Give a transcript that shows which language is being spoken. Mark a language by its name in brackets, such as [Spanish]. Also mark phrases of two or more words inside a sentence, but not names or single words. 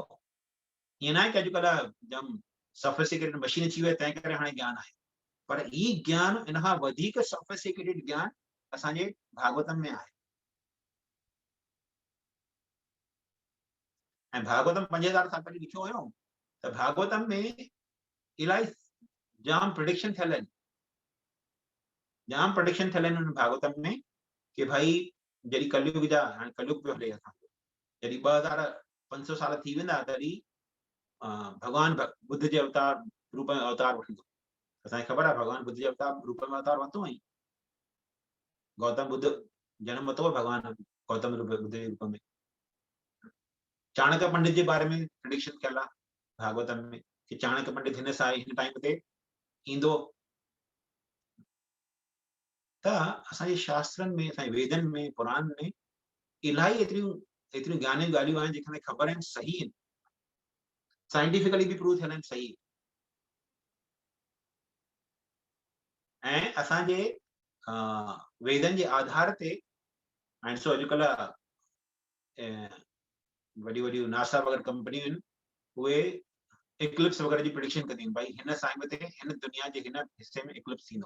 [Sindhi] ईअं न आहे कि अॼुकल्ह जाम [English] sophisticated machine [Sindhi] अची वई तंहिं करे हाणे ज्ञान आहे, पर ई ज्ञान इन खां वधीक सोफिस्टिकेटेड ज्ञान असांजे भागवतम में आहे। ऐं भागवतम 5000 साल पहिरीं लिखियो हुयो, त भागवतम में इलाही जाम प्रिडिक्शन थियल आहिनि, जाम प्रिडिक्शन थियल आहिनि भागवतम में कि भाई जॾहिं कलयुग जा, हाणे कलयुग पियो हले असांजो, जॾहिं 2500 साल थी वेंदा तॾहिं भगवान बुद्ध जे अवतार रूप में अवतार वठंदो। असांखे ख़बर आहे भगवान बुद्ध जे अवतार रूप में अवतार वरितो हुई, गौतम बुद्ध जन्म वरितो भगवान गौतम बुद्ध जे रूप में। चाणक्य पंडित जे बारे में प्रिडिक्शन कयल आहे भागवतम में कि चाणक्य पंडित हिन टाइम ते ईंदो। त असांजे शास्त्रनि में, असांजे वेदनि में, पुराण में इलाही एतिरियूं ज्ञान जूं ॻाल्हियूं आहिनि जेके ख़बर आहिनि, सही आहिनि, साइंटिफिकली भी प्रूव थियल आहिनि, सही। ऐं असांजे वेदनि जे आधार ते हाणे ॾिसो अॼुकल्ह वॾियूं वॾियूं नासा वग़ैरह कंपनियूं आहिनि, उहे इक्लिप्स वग़ैरह जी प्रिडिक्शन कंदियूं आहिनि, भाई हिन टाइम ते हिन दुनिया जे हिन हिस्से में इक्लिप्स थींदो।